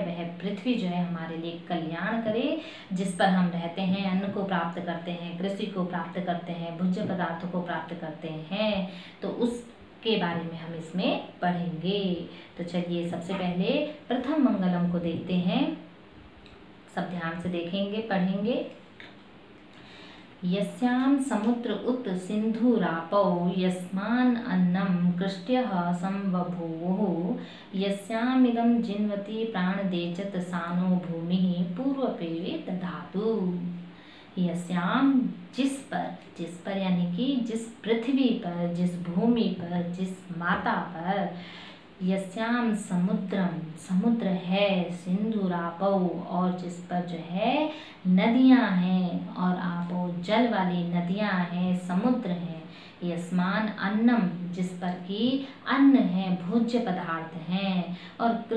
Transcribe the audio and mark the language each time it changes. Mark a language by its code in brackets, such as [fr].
[hi] वह पृथ्वी जो है हमारे लिए कल्याण करे, जिस पर हम रहते हैं, अन्न को प्राप्त करते हैं, कृषि को प्राप्त करते हैं, भोज्य पदार्थों को प्राप्त करते हैं। तो उस के बारे में हम इसमें पढ़ेंगे। तो चलिए सबसे पहले प्रथम मंगलम को देखते हैं। सब ध्यान से देखेंगे, पढ़ेंगे। [sa] यस्यां समुद्र उत सिन्धुरापौ यस्मान् अन्नं कृष्ट्यः संबभूवुः यस्यामिदं जिन्वति प्राणदेचत सानो भूमिः पूर्वपेवे दधातु। [hi] यस्याम जिस पर यानी कि जिस पृथ्वी पर, जिस भूमि पर, जिस माता पर, यस्याम समुद्रम समुद्र है, सिंधुरापौ और जिस पर जो है नदियां हैं, और आपो जल वाली नदियां हैं, समुद्र हैं, यस्मान अन्नम जिस पर की अन्न है, भोज्य पदार्थ हैं, और